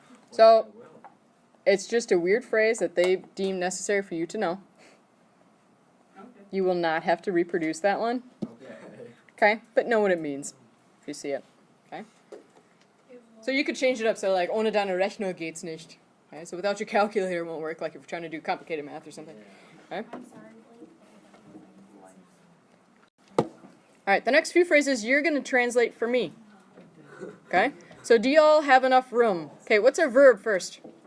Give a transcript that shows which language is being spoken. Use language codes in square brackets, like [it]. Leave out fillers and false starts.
[en] So it's just a weird phrase that they deem necessary for you to know. You will not have to reproduce that one. Okay? But know what it means if you see it. Okay? So you could change it up so like [de] ohne deine Rechnung geht's nicht. [en] Okay? So without your calculator it won't work, like if you're trying to do complicated math or something. Okay? I'm sorry, Alright, the next few phrases you're going to translate for me. Okay? So do y'all have enough room? Okay, what's our verb first?